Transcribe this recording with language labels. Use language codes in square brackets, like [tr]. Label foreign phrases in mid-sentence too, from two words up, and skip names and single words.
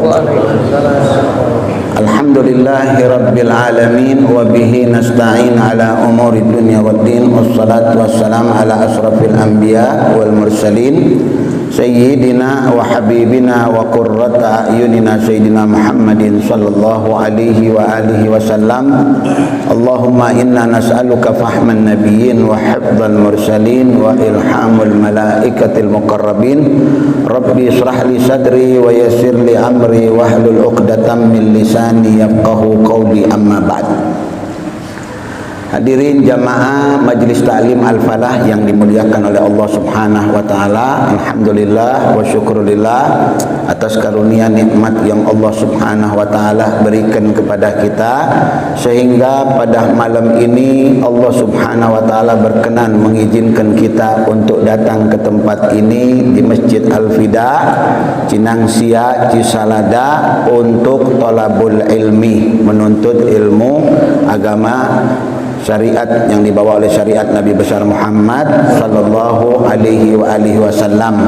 [ar] الحمد لله رب العالمين وبه نستعين على أمور الدنيا والدين والصلاة والسلام على أشرف الأنبياء والمرسلين سيدنا وحبيبنا وقرة أعيننا سيدنا محمد صلى الله عليه وعلى آله وسلم. اللهم إنا نسألك فهم النبيين وحفظ المرسلين وإلهام الملائكة المقربين. رب اشرح لي صدري ويسر لي أمري واحلل عقدة من لساني يفقهوا قولي، أما بعد. [id] Hadirin jamaah Majelis Ta'lim Al-Falah yang dimuliakan oleh Allah [ar] سبحانه وتعالى. الحمد لله والشكر لله [id] atas karunia nikmat yang Allah [ar] سبحانه وتعالى [id] berikan kepada kita, sehingga pada malam ini Allah [ar] سبحانه وتعالى [id] berkenan mengizinkan kita untuk datang ke tempat ini di Masjid Al-Fida Cinangsia Cisalada untuk [ar] طلب العلم, [id] menuntut ilmu agama syariat yang dibawa oleh syariat Nabi besar Muhammad [ar] صلى الله عليه وسلم.